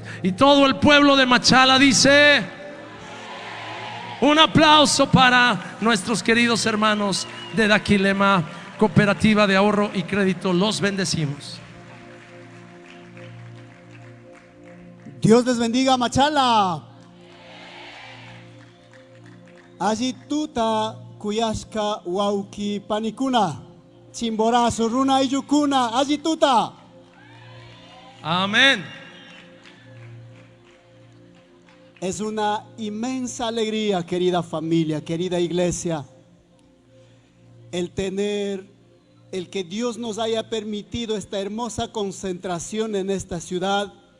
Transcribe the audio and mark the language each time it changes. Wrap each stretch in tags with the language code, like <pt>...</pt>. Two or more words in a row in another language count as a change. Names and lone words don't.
<es>Y todo el pueblo de Machala dice: un aplauso para nuestros queridos hermanos de Daquilema, Cooperativa de Ahorro y Crédito. Los bendecimos. Dios les bendiga, Machala.</es> <qu>Ajituta kuyashka wauki panikuna, chimbora suruna iyukuna, ajituta.</qu> <es>Amén. Es una inmensa alegría, querida familia, querida iglesia, el que Dios nos haya permitido esta hermosa concentración en esta ciudad.</es>